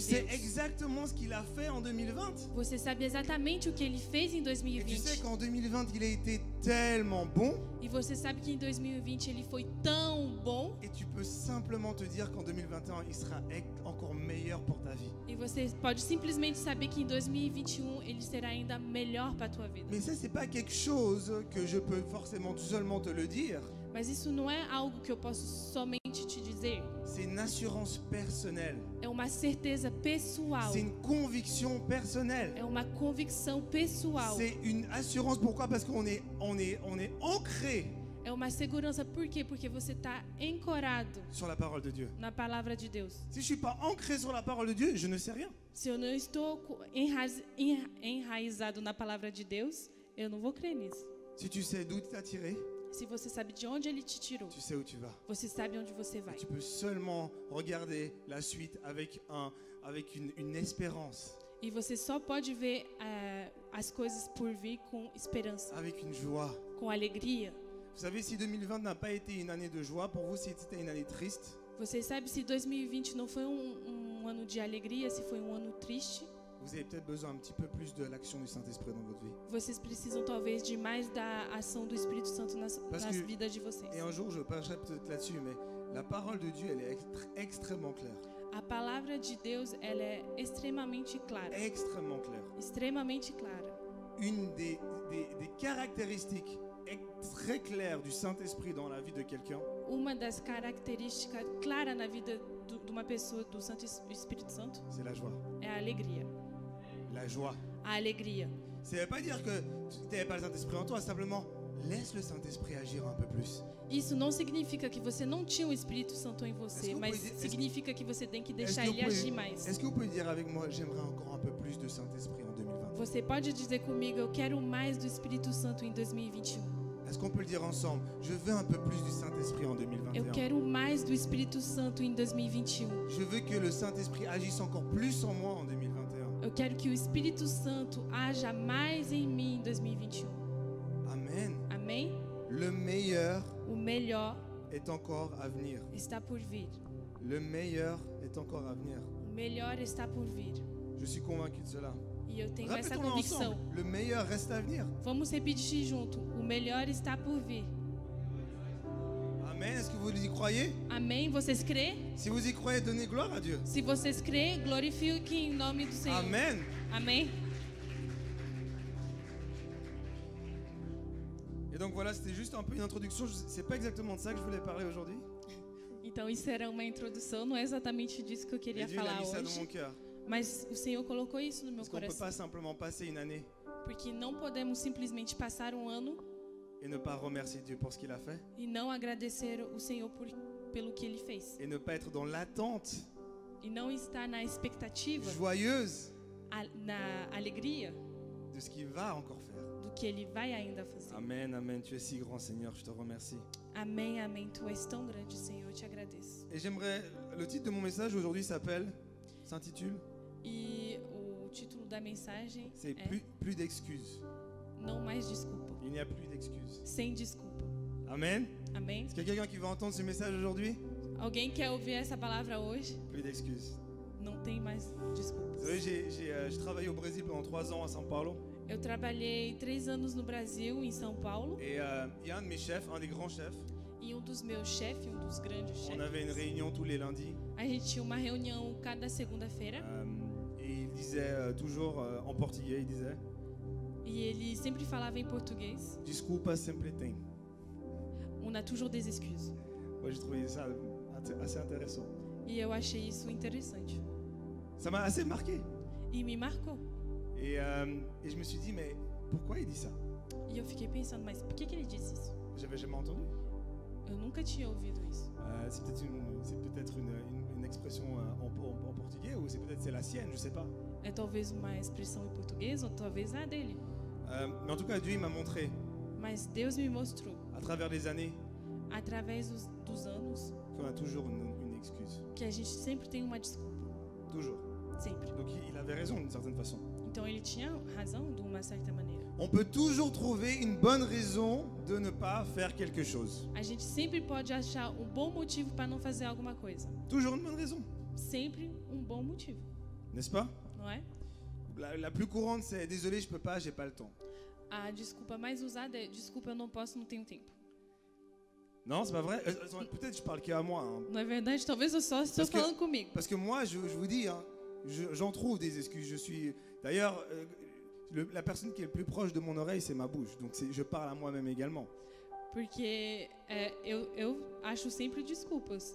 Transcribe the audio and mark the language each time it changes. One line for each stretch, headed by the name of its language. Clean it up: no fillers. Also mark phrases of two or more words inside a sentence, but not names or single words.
French: Tu sais
Portuguese: Deus.
French: exactement ce qu'il a fait en 2020.
Portuguese: Você sabe exatamente o que ele fez em
French: Et tu sais 2020. qu'en 2020, il a été tellement bon.
Portuguese: E você sabe que em 2020 ele foi tão bom.
French: Et tu peux simplement te dire qu'en 2021, il sera encore meilleur pour ta vie.
Portuguese: E você pode simplesmente saber que em 2021 ele será ainda melhor para a tua vida.
French: Mais ça, c'est pas quelque chose que je peux forcément seulement te le dire.
Portuguese: Mas isso não é algo que eu posso somente te dizer.
French: C'est une assurance personnelle.
Portuguese: É uma certeza pessoal.
French: C'est une conviction personnelle.
Portuguese: É uma convicção pessoal.
French: C'est une assurance. Pourquoi? Parce qu'on est ancré
Portuguese: É uma segurança. Por quê? Porque você está ancorado
French: sur la parole de Dieu.
Portuguese: na palavra de Deus.
French: Si je suis pas ancré sur la parole de Dieu, je ne sais rien.
Portuguese: Se eu não estou enraizado na palavra de Deus, eu não vou crer nisso.
French: Si tu sais d'où il t'a tiré,
Portuguese: Se você sabe de onde ele te tirou,
French: tu sais où tu vas.
Portuguese: você sabe onde você vai.
French: Tu peux seulement regarder la suite avec une espérance,
Portuguese: E você só pode ver as coisas por vir com esperança,
French: avec une joie.
Portuguese: com alegria.
French: Vous savez, si 2020 n'a pas été une année de joie, pour vous, si c'était une année triste,
Portuguese: Você sabe se 2020 não foi um ano de alegria, se foi um ano triste,
French: vous avez peut-être besoin un petit peu plus de l'action du Saint-Esprit dans votre vie.
Portuguese: vocês precisam talvez de mais da ação do Espírito Santo nas que- vidas de vocês.
French: Et un jour, je parlerai peut-être là-dessus, mais la parole de Dieu, elle est extrêmement claire.
Portuguese: A palavra de Deus, ela é extremamente clara.
French: Extrêmement claire.
Portuguese: Extremamente clara.
French: Une des caractéristiques très claires du Saint-Esprit dans la vie de quelqu'un,
Portuguese: Uma das características claras na vida de uma pessoa do Espírito Santo
French: c'est la joie.
Portuguese: é a alegria.
French: La joie.
Portuguese: A alegria.
French: Ça ne veut pas dire que tu n'avais pas le Saint-Esprit en toi, simplement laisse le Saint-Esprit agir un peu plus.
Portuguese: Isso não significa que você não tinha o Espírito Santo em você, mas significa que você tem que deixar ele agir mais.
French: Est-ce que vous pouvez dire avec moi, j'aimerais encore un peu plus de Saint-Esprit en 2020?
Portuguese: Você pode dizer comigo, eu quero mais do Espírito Santo em 2021.
French: Est-ce qu'on peut le dire ensemble? Je veux un peu plus du Saint-Esprit en
Portuguese: Eu 2021. quero mais do Espírito Santo em 2021.
French: Je veux que le Saint-Esprit agisse encore plus en moi en 2021.
Portuguese: Eu quero que o Espírito Santo haja mais em mim em 2021.
French: Amen.
Portuguese: Amém?
French: Le meilleur
Portuguese: O melhor
French: est encore à venir.
Portuguese: está por vir.
French: Le meilleur est encore à venir.
Portuguese: O melhor está por vir.
French: Je suis convaincu de cela.
Portuguese: E eu tenho essa
French: Répétons-le
Portuguese: convicção.
French: ensemble. Le meilleur reste à venir.
Portuguese: Vamos repetir junto. O melhor está por vir.
French: Amen. Est-ce que vous y croyez?
Portuguese: Amém? Vocês crêem?
French: Si vous y croyez, donnez gloire à Dieu.
Portuguese: Se vocês crêem, glorifiquem em nome do Senhor.
French: Amen.
Portuguese: Amém?
French: Et donc voilà, c'était juste un peu une introduction. C'est pas exactement de ça que je voulais parler aujourd'hui.
Portuguese: Então isso era uma introdução, não é exatamente disso que eu
French: Et
Portuguese: queria
French: Dieu il a
Portuguese: falar
French: mis ça dans mon
Portuguese: hoje.
French: cœur.
Portuguese: Mas o Senhor colocou isso no meu
French: Parce qu'on ne peut
Portuguese: coração.
French: pas simplement passer une année
Portuguese: Porque não podemos simplesmente passar um ano
French: et ne pas remercier Dieu pour ce qu'il a fait
Portuguese: e não agradecer o Senhor pelo que Ele fez.
French: et ne pas être dans l'attente
Portuguese: E não estar na expectativa,
French: joyeuse
Portuguese: na alegria
French: de ce qu'il va encore faire.
Portuguese: do que Ele vai ainda fazer.
French: Amen, amen. Tu es si grand, Seigneur, je te remercie.
Portuguese: Amém, amém. Tu és tão grande, Senhor. Eu te agradeço.
French: Et j'aimerais, le titre de mon message aujourd'hui s'intitule,
Portuguese: E o título da mensagem
French: c'est
Portuguese: é
French: plus d'excuses.
Portuguese: Não mais desculpa.
French: Il n'y a plus d'excuses.
Portuguese: Sem desculpa.
French: Amen.
Portuguese: Amém?
French: Est-ce qu'il y a quelqu'un qui va entendre ce message aujourd'hui?
Portuguese: Alguém quer ouvir essa palavra hoje?
French: Plus d'excuses.
Portuguese: Não tem mais desculpas.
French: Vous savez, j'ai travaillé au Brésil pendant 3 ans à São Paulo.
Portuguese: Eu trabalhei 3 anos no Brasil, em São Paulo,
French: Et il y a un de mes chefs, un des grands chefs.
Portuguese: e um dos meus chefes, um dos grandes
French: On avait une
Portuguese: chefes,
French: réunion tous les lundis.
Portuguese: a gente tinha uma reunião cada segunda-feira
French: Et il disait toujours en portugais, il disait
Portuguese: e ele sempre falava em português. Desculpa sempre tem.
French: On a toujours des excuses. Moi j'ai trouvé ça assez intéressant.
Portuguese: E eu achei isso interessante.
French: Ça m'a assez marqué.
Portuguese: E me marcou.
French: Et je me suis dit, mais pourquoi il dit ça?
Portuguese: E eu fiquei pensando, mas por que ele disse isso?
French: J'avais jamais entendu.
Portuguese: Eu nunca tinha ouvido isso.
French: C'est peut-être une expression en portugais ou c'est la sienne, je sais pas.
Portuguese: É talvez uma expressão em português ou talvez a dele.
French: Mais en tout cas, Dieu il m'a montré
Portuguese: Mas Deus me mostrou,
French: à travers les années
Portuguese: através dos anos,
French: qu'on a toujours une excuse.
Portuguese: que a gente sempre tem uma desculpa.
French: Toujours.
Portuguese: Sempre.
French: Donc il avait raison d'une certaine façon.
Portuguese: Então ele tinha razão de uma certa maneira.
French: On peut toujours trouver une bonne raison de ne pas faire quelque chose.
Portuguese: A gente sempre pode achar um bom motivo para não fazer alguma coisa.
French: Toujours une bonne raison,
Portuguese: Sempre um bom motivo,
French: n'est-ce pas?
Portuguese: não é?
French: La plus courante, c'est désolé, je peux pas, j'ai pas le temps.
Portuguese: A desculpa mais usada é desculpa, eu não posso, não tenho tempo.
French: Non, c'est pas vrai. Peut-être je parle qu'à moi. Hein.
Portuguese: Não é verdade? Talvez eu só estou
French: Parce que-
Portuguese: falando comigo.
French: Parce que moi, je vous dis, hein, j'en trouve des excuses. Je suis. D'ailleurs, la personne qui est le plus proche de mon oreille, c'est ma bouche. Donc je parle à moi-même également.
Portuguese: Porque eu acho sempre desculpas.